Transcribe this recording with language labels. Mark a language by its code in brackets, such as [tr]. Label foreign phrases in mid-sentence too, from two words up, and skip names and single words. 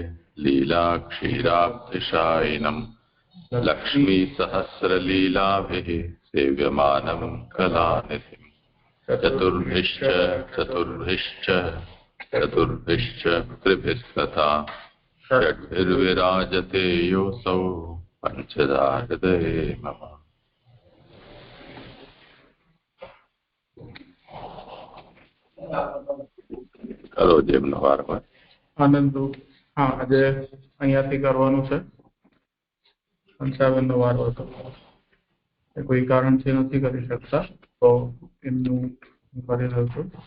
[sa] लीलाक्षीराब्धिशायिनम् लक्ष्मीसहस्रलीलाभिः सेव्यमानं कलानिधिम् चतुर्भिश्च त्रिभिस्तथा षड्भिर्विराजते योऽसौ पञ्चधा हृदये मम। [gu] કરો જેમનો વાર હોય આનંદ હા આજે અહીંયાથી કરવાનું છે 55નો વાર હતો કોઈ કારણથી નથી કરી શકતા તો એમનું કરી રહ્યો છું